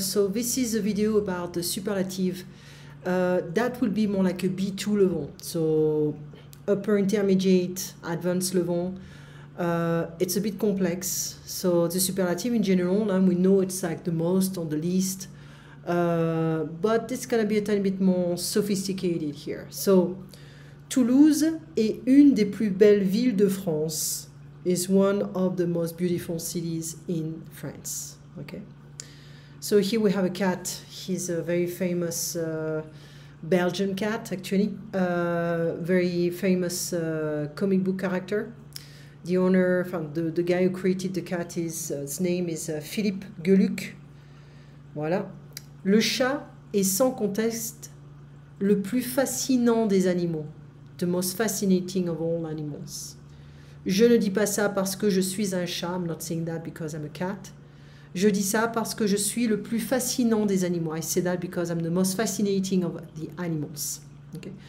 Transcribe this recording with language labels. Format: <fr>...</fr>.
<en>So this is a video about the superlative. That will be more like a B2 level. So upper intermediate, advanced level. It's a bit complex. So the superlative in general, we know it's like the most or the least. But it's going to be a tiny bit more sophisticated here.</en> <fr>So Toulouse est une des plus belles villes de France.</fr> <en>Is one of the most beautiful cities in France. Okay, so here we have a cat. He's a very famous Belgian cat, actually, very famous comic book character. The owner, the guy who created the cat, his name is Philippe Geluck.</en> <fr>Voilà. Le chat est sans conteste le plus fascinant des animaux.</fr> <en>The most fascinating of all animals.</en> <fr>Je ne dis pas ça parce que je suis un chat.</fr> <en>I'm not saying that because I'm a cat.</en> <fr>Je dis ça parce que je suis le plus fascinant des animaux.</fr> <en>I say that because I'm the most fascinating of the animals. Okay.</en>